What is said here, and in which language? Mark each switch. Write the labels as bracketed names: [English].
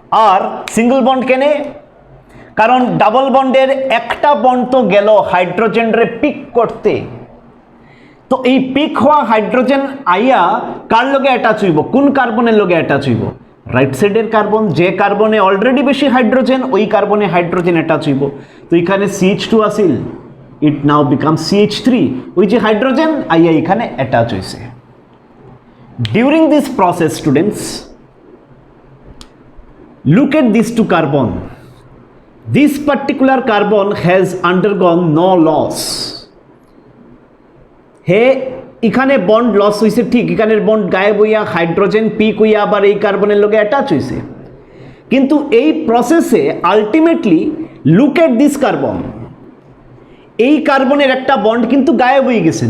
[Bangla] আর single bond কেনে, কারণ double বন্ডের একটা বন্ড তো গেল হাইড্রোজেনরে পিক করতে, তো এই পিক হওয়া হাইড্রোজেন আইয়া কার লগে অ্যাটাচ হইব, কোন কার্বনের লগে অ্যাটাচ হইব, রাইট সাইডের কার্বন, যে কার্বনে অলরেডি বেশি হাইড্রোজেন ওই কার্বনে হাইড্রোজেন অ্যাটাচ হইব। তো এখানে CH2 আসিল, [English] it now become [Bangla] CH3, ওই যে হাইড্রোজেন আইয়া এখানে অ্যাটাচ হইছে। [English] During this process students, look at these two carbon. This particular carbon has undergone no loss. [Bangla] হে এখানে বন্ড লস হইছে, ঠিক এখানের বন্ড গায়েব হইয়া হাইড্রোজেন পিক হইয়া আবার এই কার্বনের লগে অ্যাটাচ হইছে, কিন্তু এই প্রসেসে ultimately [English] look at this carbon, [Bangla] এই কার্বনের একটা বন্ড কিন্তু গায়েব হয়ে গেছে।